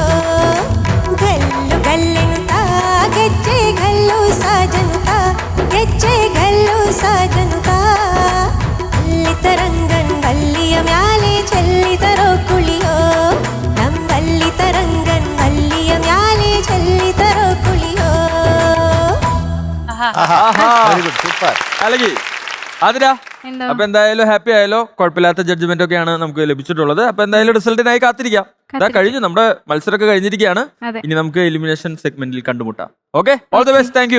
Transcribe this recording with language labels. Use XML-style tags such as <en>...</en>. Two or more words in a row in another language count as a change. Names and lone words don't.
<kn>ಗಲ್ಲು ಗಲ್ಲೆನು ತಾ ಗೆಜ್ಜೆ ಗಲ್ಲು ಸಾಜನು ತಾ ಗೆಜ್ಜೆ ಗಲ್ಲು ಸಾಜನು ತಾ. ರಂಗನ್ ಗಲ್ಲಿಯ ಮ್ಯಾಲೆ ಚೆಲ್ಲಿದರೋ ಕುಳಿಯೋ. ನಮ್ ಗಲ್ಲಿತ ರಂಗನ್ ಗಲ್ಲಿಯ ಮ್ಯಾಲೆ ಚೆಲ್ಲಿ</kn> <en>very good, super.</en> <ml>അല്ലെങ്കിൽ അതിരാ അപ്പൊ എന്തായാലും ഹാപ്പി ആയാലോ? കുഴപ്പമില്ലാത്ത ജഡ്ജ്മെന്റ് ഒക്കെയാണ് നമുക്ക് ലഭിച്ചിട്ടുള്ളത്. അപ്പൊ എന്തായാലും റിസൾട്ടിനായി കാത്തിരിക്കാം. ഇതാ കഴിഞ്ഞു, നമ്മുടെ മത്സരമൊക്കെ കഴിഞ്ഞിരിക്കുകയാണ്. ഇനി നമുക്ക്</ml> <en>elimination segmentil</en> <ml>കണ്ടുമുട്ടാം.</ml> <en>okay, all the best. thank you.</en>